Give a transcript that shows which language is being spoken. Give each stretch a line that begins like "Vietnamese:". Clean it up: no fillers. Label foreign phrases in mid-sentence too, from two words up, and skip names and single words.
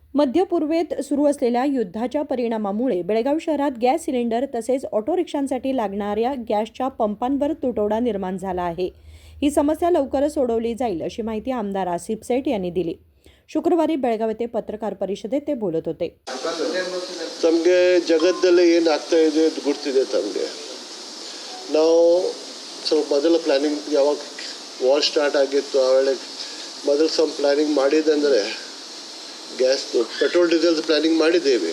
Marathi: मध्य पूर्वेत सुरू असलेल्या युद्धाच्या परिणामामुळे बेळगाव शहरात गॅस सिलेंडर तसेच ऑटो रिक्षांसाठी लागणाऱ्या गॅसच्या पंपांवर तुटवडा निर्माण झाला आहे. ही समस्या लवकरच सोडवली जाईल अशी माहिती आमदार आसिफ सेठ यांनी दिली. शुक्रवारी बेळगाव येथे पत्रकार परिषदेत ते बोलत होते.
Kannada: ತಮಗೆ ಜಗತ್ತಲ್ಲಿ ಏನು ಆಗ್ತಾ ಇದೆ ಅಂತ ಗೊತ್ತಿದೆ ತಮಗೆ. ನಾವು ಸ್ವಲ್ಪ ಮೊದಲ ಪ್ಲಾನಿಂಗ್ ಯಾವಾಗ
English: war start
Kannada: ಆಗಿತ್ತು ಆವೇಳೆ ಮೊದಲು ಸ್ವಲ್ಪ ಪ್ಲಾನಿಂಗ್ ಮಾಡಿದಂದರೆ ಗ್ಯಾಸ್ದು
English: petrol diesel planning
Kannada: ಮಾಡಿದ್ದೇವೆ.